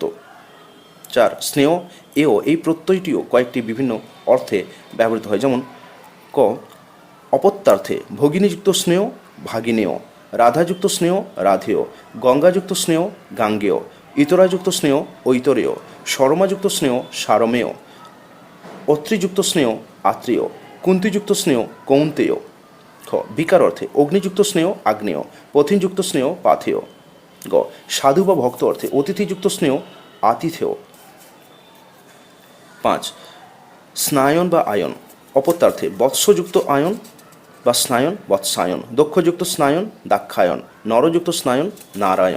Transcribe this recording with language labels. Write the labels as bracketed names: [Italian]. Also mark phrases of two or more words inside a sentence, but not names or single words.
[Bangla] 4 স্নেহ এও এই প্রত্যয়টিও কয়েকটি বিভিন্ন অর্থে ব্যবহৃত হয়। যেমন ক অপত্যার্থে, ভগিনীযুক্ত স্নেহ ভাগিনেয়, রাধাযুক্ত স্নেহ রাধেয়, গঙ্গাযুক্ত স্নেহ গাঙ্গেয়, ইতরাযুক্ত স্নেহ ঐতরেয়, শর্মাযুক্ত স্নেহ সারমেয়, অত্রিযুক্ত স্নেহ আত্রেয়, কুন্তিযুক্ত স্নেহ কৌন্তেয়। খ বিকার অর্থে অগ্নিযুক্ত স্নেহ আগ্নেয়, পথিনযুক্ত স্নেহ পাথেয়। গ সাধু বা ভক্ত অর্থে অতিথিযুক্ত স্নেহ আতিথেয়। 5 স্নায়ন বা আয়ন অপত্যার্থে বৎসযুক্ত আয়ন বা স্নায়ন বৎসায়ন, দক্ষযুক্ত স্নায়ন দাক্ষায়ন, নরযুক্ত স্নায়ন নারায়ণ।